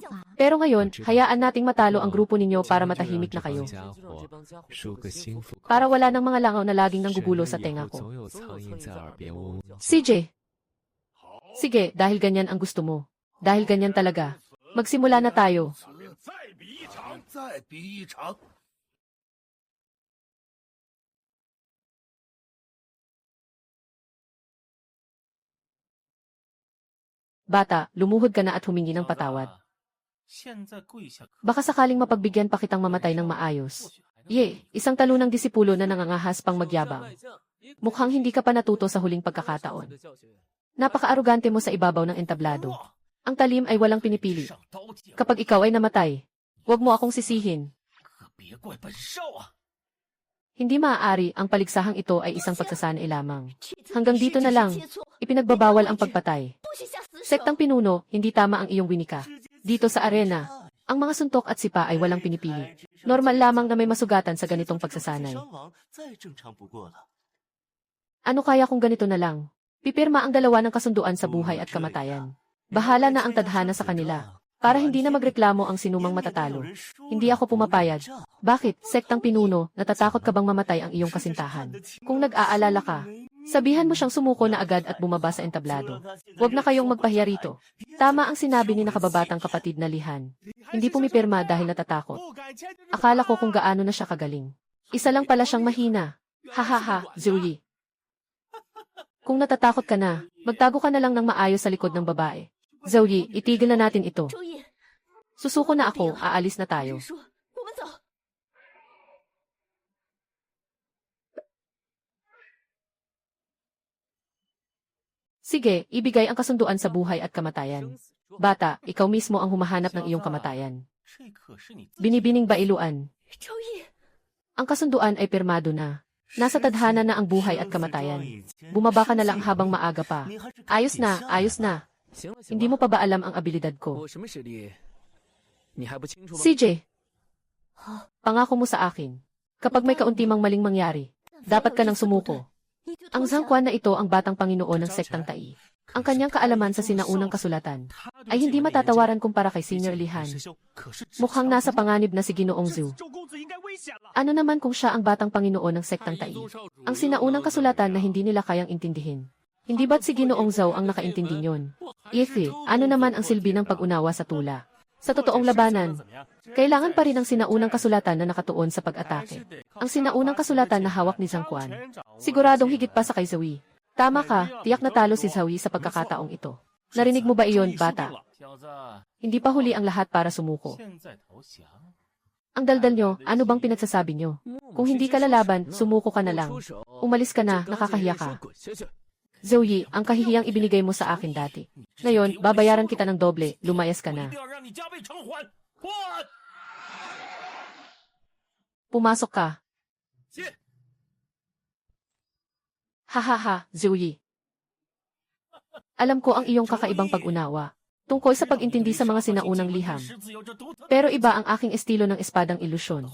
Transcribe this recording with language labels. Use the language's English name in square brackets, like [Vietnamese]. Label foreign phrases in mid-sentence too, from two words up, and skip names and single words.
[Filipino] Pero ngayon, hayaan nating matalo ang grupo ninyo para matahimik na kayo. Para wala ng mga langaw na laging nanggugulo sa tenga ko. CJ. Sige, dahil ganyan ang gusto mo. Dahil ganyan talaga. Magsimula na tayo. [Chinese] 咱们再比一场，再比一场。 [Filipino] Bata, lumuhod ka na at humingi ng patawad. [Chinese] 现在跪下， [Filipino] Baka sakaling mapagbigyan pa kitang mamatay ng maayos. Ye, isang talunang disipulo na nangangahas pang magyabang. Mukhang hindi ka pa natuto sa huling pagkakataon. Napaka-arugante mo sa ibabaw ng entablado. Ang talim ay walang pinipili. [Chinese] 上刀剑， [Filipino] Kapag ikaw ay namatay, huwag mo akong sisihin. [Chinese] 可别怪本少啊！ [Filipino] Hindi maaari ang paligsahang ito ay isang pagsasanay lamang. Hanggang dito na lang, ipinagbabawal ang pagpatay. Sektang pinuno, hindi tama ang iyong winika. Dito sa arena, ang mga suntok at sipa ay walang pinipili. Normal lamang na may masugatan sa ganitong pagsasanay. [Chinese] 伤亡再正常不过了。 [Filipino] Ano kaya kung ganito na lang? Pipirma ang dalawa ng kasunduan sa buhay at kamatayan. Bahala na ang tadhana sa kanila. Para hindi na magreklamo ang sinumang matatalo. Hindi ako pumapayag. Bakit, sektang pinuno, natatakot ka bang mamatay ang iyong kasintahan? Kung nag-aalala ka, sabihan mo siyang sumuko na agad at bumaba sa entablado. Huwag na kayong magpahiya rito. Tama ang sinabi ni nakababatang kapatid na Lihan. Hindi pumipirma dahil natatakot. Akala ko kung gaano na siya kagaling. Isa lang pala siyang mahina. Hahaha, Zoe. Kung natatakot ka na, magtago ka na lang ng maayos sa likod ng babae. Zoe, itigil na natin ito. [Chinese] 周易， [Filipino] Susuko na ako, aalis na tayo. [Chinese] 说我们走。 [Filipino] Sige, ibigay ang kasunduan sa buhay at kamatayan. Bata, ikaw mismo ang humahanap ng iyong kamatayan. [Chinese] 这可是你自己 [Filipino] Binibining bailuan. [Chinese] 周易， [Filipino] Ang kasunduan ay pirmado na. Nasa tadhana na ang buhay at kamatayan. Bumaba ka na lang habang maaga pa. Ayos na, ayos na. [Chinese] 行了行 [Filipino] Hindi [Chinese] 了， [Filipino] mo pa ba alam ang abilidad ko? [Chinese] 我什么实力？你还不清楚吗？ [Filipino] CJ, pangako mo sa akin. Kapag may kauntimang maling mangyari, dapat ka nang sumuko. [Chinese] 你就 [Filipino] Ang [Chinese] 投降 [Filipino] Zhangquan na ito ang batang Panginoon ng sektang Tai. Ang kanyang kaalaman sa sinaunang kasulatan ay hindi matatawaran kumpara kay Senior Lihan. Mukhang nasa panganib na si Ginoong Zhu. [Chinese] 周公子应该危险了。 [Filipino] Ano naman kung siya ang batang Panginoon ng sektang Tai? Ang sinaunang kasulatan na hindi nila kayang intindihin. Hindi ba't si Ginoong Zhou ang nakaintindi nyon? Ifi, ano naman ang silbi ng pag-unawa sa tula? Sa totoong labanan, kailangan pa rin ang sinaunang kasulatan na nakatuon sa pag-atake. Ang sinaunang kasulatan na hawak ni Zhangquan. Siguradong higit pa sa kay Zoe. Tama ka, tiyak na talo si Zoe sa pagkakataong ito. Narinig mo ba iyon, bata? [Chinese] 小子， [Filipino] Hindi pa huli ang lahat para sumuko. [Chinese] 现在投降， [Filipino] Ang daldal nyo, ano bang pinagsasabi nyo? Kung hindi ka lalaban, sumuko ka na lang. Umalis ka na, nakakahiya ka. [Chinese] 滚下去！ [Filipino] Zoe, ang kahihiyang ibinigay mo sa akin dati. Ngayon, babayaran kita ng doble, lumayas ka [Chinese] 我一 [Filipino] na. [Chinese] 定要让你加倍偿还。 [Filipino] Pumasok ka. Hahaha, Zoe. Alam ko ang iyong kakaibang pag-unawa tungkol sa pag-intindi sa mga sinaunang liham. Pero iba ang aking estilo ng espadang ilusyon.